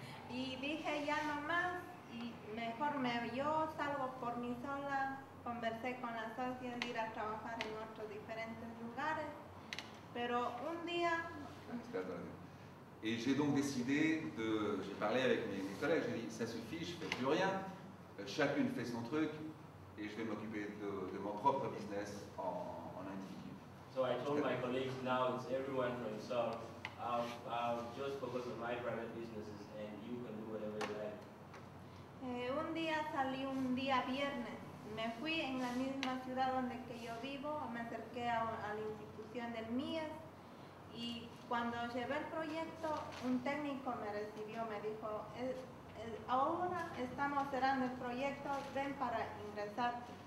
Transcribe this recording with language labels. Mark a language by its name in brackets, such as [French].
[Spanish] Y dije ya no más y mejor yo salgo por mí sola, conversé con las socias de ir a trabajar en otros diferentes lugares, pero un día... [French] Et j'ai donc décidé j'ai parlé avec mes collègues, j'ai dit ça suffit, je ne fais plus rien, chacune fait son truc et je vais m'occuper de mon propre business en individu. [English] So I told my colleagues now it's everyone for himself. I'll just focus on my private businesses and you can do whatever you like. [Spanish] Un día salí un día viernes, me fui en la misma ciudad donde que yo vivo, me acerqué a la institución del MIES y cuando llevé el proyecto, un técnico me recibió, me dijo, ahora estamos cerrando el proyecto, ven para ingresar.